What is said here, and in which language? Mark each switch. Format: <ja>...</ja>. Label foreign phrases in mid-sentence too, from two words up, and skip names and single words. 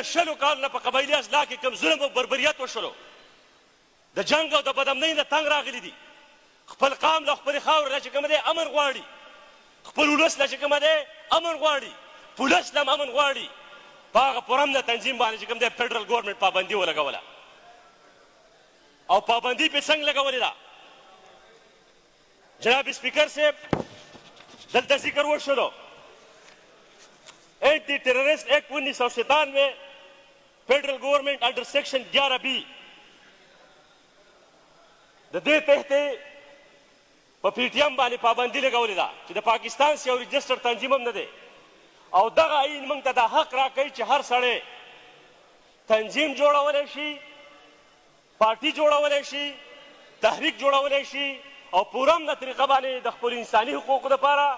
<ps>20 کالو نه په قبایلي اصلاح کې کوم ظلم او بربریت وشولو د جنګ او د بدامنۍ نه تنګ راغلي دي خپل قام له خپلې خاورې نه چې کوم دی امن غواړي خپل ولس نه چې کوم دی امن غواړي پولیس نه هم امن غواړي په هغه پرامله تنظیم باندې چې کوم دی</ps> <en>federal government</en> <ps>پابندي ولګوله او پابندي پې څنګه لګولې ده جناب سپیکر صاحب دلته ذکر وشولو</ps> <en>anti terrorist act 1997 federal government under section 11B</en> <ps>د دې تحت په پی ټي ایم باندې پابندي لګولې ده چې د پاکستان سي یو رجسټر تنظیم هم نه دی او دغه آیین موږ ته دا حق راکوي چې هر سړی تنظیم جوړولی شي پارټي جوړولی شي تحریک جوړولی شي او پورم د طریقه باندې د خپل انساني حقوقو دپاره</ps>